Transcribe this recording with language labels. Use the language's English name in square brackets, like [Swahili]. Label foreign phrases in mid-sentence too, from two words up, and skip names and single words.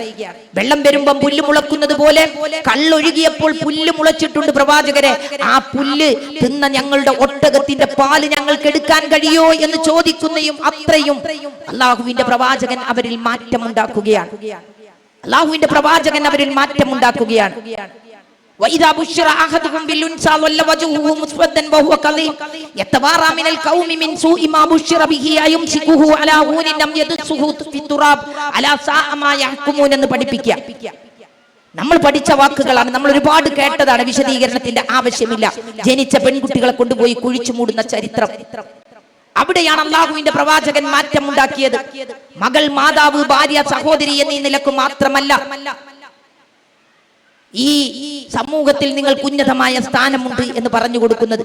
[Malayalam] വെള്ളം വരുമ്പം പുല്ല് മുളക്കുന്നത് പോലെ കള്ളൊഴുകിയപ്പോൾ പുല്ല് മുളച്ചിട്ടുണ്ട് പ്രവാചകരെ. ആ പുല്ല് തിന്ന ഞങ്ങളുടെ ഒട്ടകത്തിന്റെ പാല് ഞങ്ങൾക്ക് എടുക്കാൻ കഴിയോ എന്ന് ചോദിക്കുന്നതും അത്രയും അല്ലാഹുവിന്റെ പ്രവാചകൻ അവരിൽ മാറ്റമുണ്ടാക്കുകയാണ്. അല്ലാഹുവിന്റെ പ്രവാചകൻ അവരിൽ മാറ്റമുണ്ടാക്കുകയാണ്. [Arabic] وَإِذَا بُشِّرَ أَحَدُهُم بِالْأُنثَىٰ ظَلَّ وَجْهُهُ مُسْوَدًّا وَهُوَ كَظِيمٌ يَتَوَارَىٰ مِنَ الْقَوْمِ مِنْ سُوءِ مَا بُشِّرَ بِهِ أَيُمْسِكُهُ عَلَىٰ هُونٍ أَمْ يَدُسُّهُ فِي التُّرَابِ أَلَا سَاءَ مَا يَحْكُمُونَ [Malayalam] എന്ന് പഠിപ്പിക്കുക. നമ്മൾ പഠിച്ച വാക്കുകളാണ്, നമ്മൾ ഒരുപാട് കേട്ടതാണ്, വിശദീകരണത്തിന്റെ ആവശ്യമില്ല. ജനിച്ച പെൺകുട്ടികളെ കൊണ്ടുപോയി കുഴിച്ചു മൂടുന്ന ചരിത്രം, അവിടെയാണ് അല്ലാഹുവിന്റെ പ്രവാചകൻ മാറ്റമുണ്ടാക്കിയത്. മകൾ, മാതാവ്, ഭാര്യ, സഹോദരി എന്നീ നിലക്ക് മാത്രമല്ല, ഈ സമൂഹത്തിൽ നിങ്ങൾക്ക് ഉന്നതമായ സ്ഥാനമുണ്ട് എന്ന് പറഞ്ഞു കൊടുക്കുന്നത്.